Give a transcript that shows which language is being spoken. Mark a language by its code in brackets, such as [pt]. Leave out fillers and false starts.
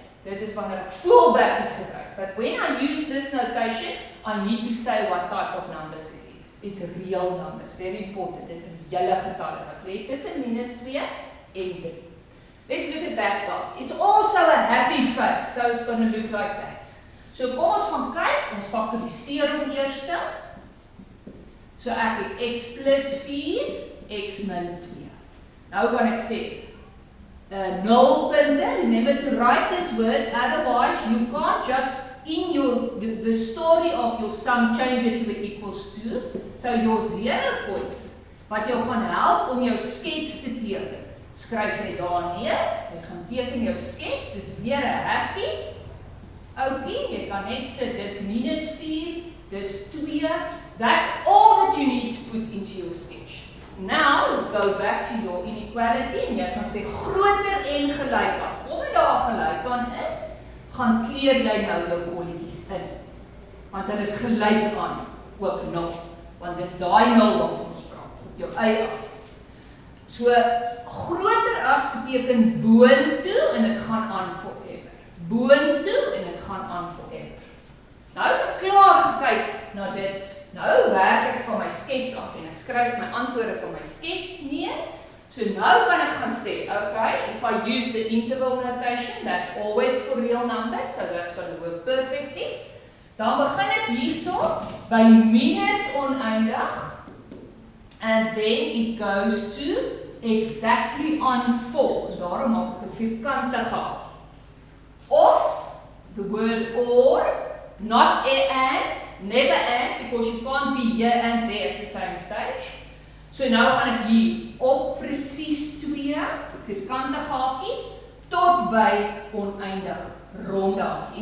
[af] Dit is wanneer ek fullbackies gebruik. [en] But when I use this notation, I need to say what type of numbers it is. It's real numbers, very important. [af] Dis reële getalle wat lê tussen minus 2 en 3. [en] Let's look at that part. It's also a happy face, so it's going to look like that. [af] So kom ons gaan kyk, ons faktoriseer hom eers. So ek het x plus 4, x min 2. Nou kan ek sê, nulpunte, [en] remember to write this word, otherwise you can't just, in the story of your sum, change it to an equals to. So your 0 points, [af] wat jou gaan help om jou skets te teken. Skryf jy daar neer, jy gaan teken jou skets, dis weer 'n happy. Oukie, jy kan net sê, dis minus 4, dis 2, [en] that's all that you need to put into your sketch. Now, go back to your inequality, [af] en jy gaan sê, groter en gelyk aan. Omdat daar gelyk aan is, gaan kleur jy nou jou kolletjies in. Want hulle is gelyk aan, ook 0. Want dis daai 0 wat ons praat, op jou y-as. So, groter as beteken boontoe, en dit gaan aan forever. Boontoe, en dit gaan aan forever. Nou is ek klaar gekyk na dit. Nou werk ek van my skets af, en ek skryf my antwoorde van my skets neer. So nou kan ek gaan sê, [en] okay, if I use the interval notation, that's always for real numbers, so that's going to work perfectly. [af] Dan begin ek hierso by minus oneindig, [en] and then it goes to exactly on 4. [af] Daarom maak ek 'n vierkantige haak. [en] Of, the word or, not and, never and, because you can't be here and there at the same stage. [af] So nou gaan ek hier op presies 2, vierkantige haakie, tot by oneindig ronde haakie.